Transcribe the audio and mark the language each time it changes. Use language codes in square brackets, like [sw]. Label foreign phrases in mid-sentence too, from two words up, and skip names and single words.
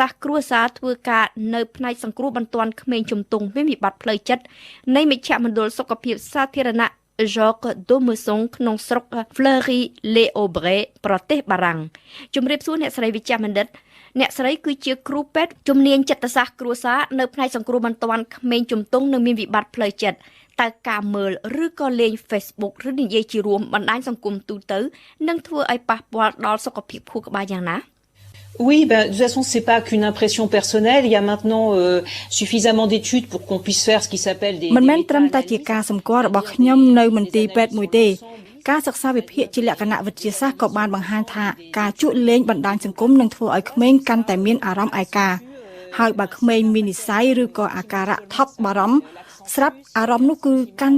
[km] ស្ត្រគ្រួសារធ្វើការនៅផ្នែកសង្គ្រោះបន្ទាន់ក្មេងជំទង់មានវិបត្តិផ្លូវចិត្តនៃមជ្ឈមណ្ឌលសុខភាពសាធារណៈ Jacques Domerson ក្នុងស្រុក Fleury-les-Aubrais ប្រទេសបារាំងជំរាបសួរអ្នកស្រីវិជ្ជបណ្ឌិតអ្នកស្រីគឺជាគ្រូពេទ្យជំនាញចិត្តសាស្ត្រគ្រួសារនៅផ្នែកសង្គ្រោះបន្ទាន់ក្មេងជំទង់និងមានវិបត្តិផ្លូវចិត្តតើការមើលឬក៏លេង Facebook ឬនិយាយជារួមបណ្ដាញសង្គមទូទៅនឹងធ្វើឲ្យប៉ះពាល់ដល់សុខភាពខួរក្បាលយ៉ាងណា [fr] Oui, de toute façon, c'est pas qu'une impression personnelle. Il y a maintenant suffisamment d'études pour qu'on puisse faire ce qui s'appelle des. [km] មិនមែនត្រឹមតែជាការសម្គាល់របស់ខ្ញុំនៅមន្ទីរពេទ្យមួយទេការសិក្សាវិភាគជាលក្ខណៈវិទ្យាសាស្ត្រក៏បានបង្ហាញថាការជក់លេងបណ្ដាញសង្គមនឹងធ្វើឲ្យក្មេងកាន់តែមានអារម្មណ៍ឯកាហើយបើក្មេងមាននិស្ស័យឬក៏អាការៈថប់បារម្ភស្រាប់អារម្មណ៍នោះគឺកាន់